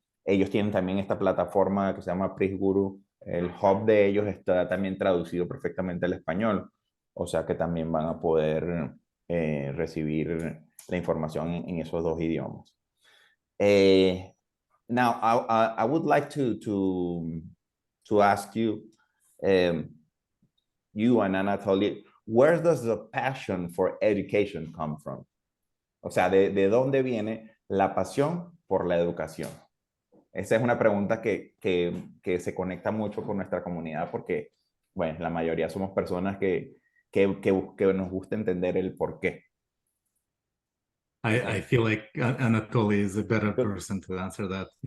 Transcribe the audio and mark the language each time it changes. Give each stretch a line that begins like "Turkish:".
Spanish: Ellos tienen también esta plataforma que se llama Prisguru. El hub de ellos está también traducido perfectamente al español, o sea que también van a poder recibir la información en esos dos idiomas.
English: Now, I would like to ask you, you and Anatoly, where does the passion for education come from?
Spanish: O sea, ¿de dónde viene la pasión por la educación? Esa es una pregunta que se conecta mucho con nuestra comunidad porque, bueno, la mayoría somos personas que nos gusta entender el por qué.
English: I feel like Anatoly is a better person to answer that.